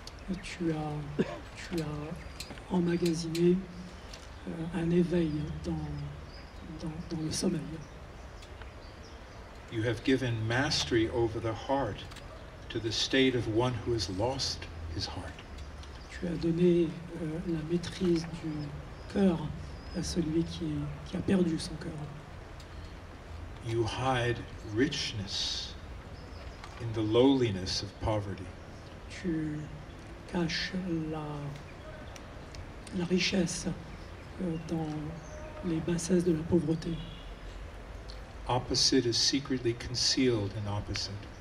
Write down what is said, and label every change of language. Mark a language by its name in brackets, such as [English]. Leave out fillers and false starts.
[French] Et tu as emmagasiné un éveil dans le sommeil. [English] You have given mastery over the heart to the state of one who has lost his heart. [French] Tu as donné la maîtrise du cœur à celui qui a perdu son cœur. [English] You hide richness in the lowliness of poverty. [French] Tu caches la richesse dans les bassesses de la pauvreté. [English] Opposite is secretly concealed in opposite.